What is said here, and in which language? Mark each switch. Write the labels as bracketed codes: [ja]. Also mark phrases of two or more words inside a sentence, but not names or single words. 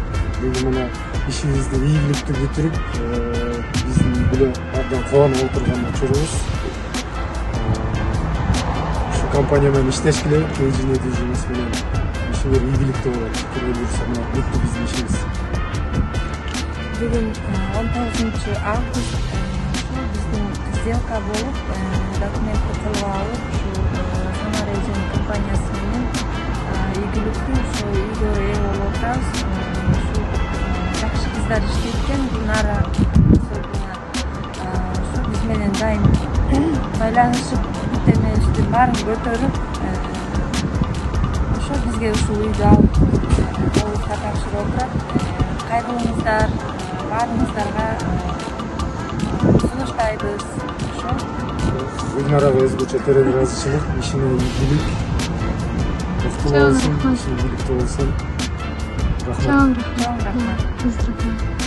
[ky] Бүгүн мына ишибизди ийгиликтүү бүтүрүп, биздин бүлө абдан кубанып отурган учурубуз. Ушу компания менен иштешкиле, KG недвижимость менен ишибиз ийгиликтүү болот. Шүкүргө буюрса, мына бүттү биздин ишибиз. [kk] Бүгін 19 август біздің сделка болып, документті қолға алып, Самара Резин компаниясымен игілікті үйге ие болып отырмыз. Жақсы қыздар іштеткен, Гүлнара бізменен дайым байланышып, бүттеме істің барын көтеріп, бізге үйді алып тапшырып отырады. [ky] Қайрылыңыздар, барыңыздарға сунуштайбыз. Гүлнарага өзгөчө терең ыраазычылык, ишине ийгилик, мыкты болсун, иши ийгиликтүү болсун. Рахмат. Чоң рахмат.